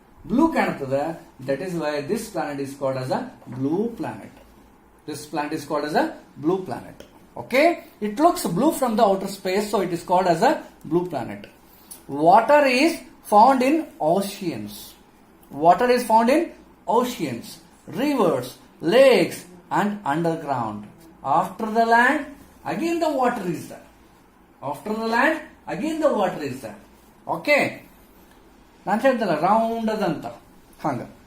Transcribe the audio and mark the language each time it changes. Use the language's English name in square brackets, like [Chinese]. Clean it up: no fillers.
[Kannada] Blue ಕಾಣ್ತದ. [English] That is why this planet is called as a blue planet. This planet is called as a blue planet. Okay, it looks blue from the outer space, so it is called as a blue planet. Water is found in oceans. Water is found in oceans, rivers, lakes, and underground. After the land, again the water is there. After the land, again the water is there. [Kannada] Okay, ನಾನು ಹೇಳ್ತಲ್ಲ round ಅದಂತ ಹಂಗ.